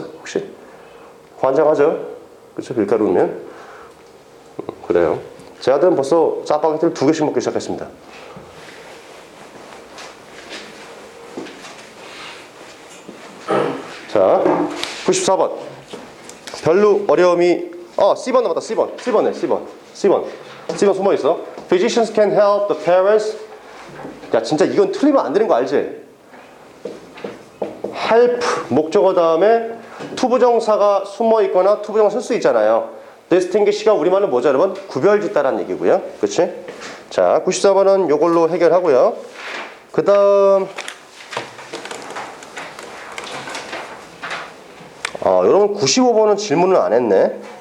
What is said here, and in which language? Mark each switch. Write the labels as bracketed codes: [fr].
[ko] 혹시? 환장하죠? 그렇죠? 밀가루면. 그래요. 제 아들은 벌써 짜파게티를 2개씩 먹기 시작했습니다. 자, 94번. 별로 어려움이 C번 남았다. C번에 C번 숨어있어. [en] Physicians can help the parents. [ko] 야 진짜 이건 틀리면 안 되는 거 알지? help 목적어 다음에 투부정사가 숨어있거나 투부정사 쓸 수 있잖아요. distinguish가 우리말로 뭐죠 여러분? 구별짓다라는 얘기고요. 그치? 자 94번은 요걸로 해결하고요. 그 다음 여러분 95번은 질문을 안 했네.